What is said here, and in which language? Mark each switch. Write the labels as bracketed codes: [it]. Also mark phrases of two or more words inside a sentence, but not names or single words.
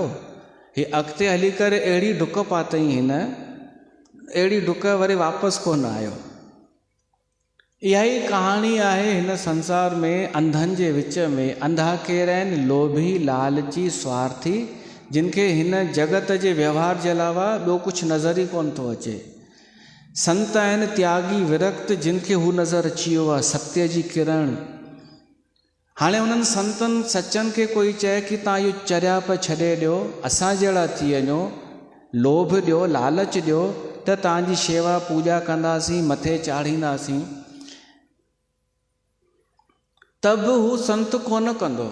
[sd] हीअ अॻिते हली करे अहिड़ी डुक पातई, हिन अहिड़ी डुक वरी वापसि कोन आयो। इहा ई कहाणी आहे हिन संसार में, अंधनि जे विच में। अंधा केर आहिनि? लोभी, लालची, स्वार्थी, जिन खे हिन जगत जे व्यवहार जे अलावा ॿियो कुझु नज़र ई कोन थो अचे। संत आहिनि त्यागी, विरक्त, जिन खे हू नज़र अची वियो आहे, सत्य जी किरण। हाणे उन्हनि संतनि सचनि खे कोई चए कि तव्हां इहो चरियाप छॾे ॾियो, असां जहिड़ा थी वञो, लोभ ॾियो, लालच ॾियो, त तव्हांजी शेवा पूॼा कंदासीं, मथे चाढ़ींदासीं, त बि हू संत कोन कंदो।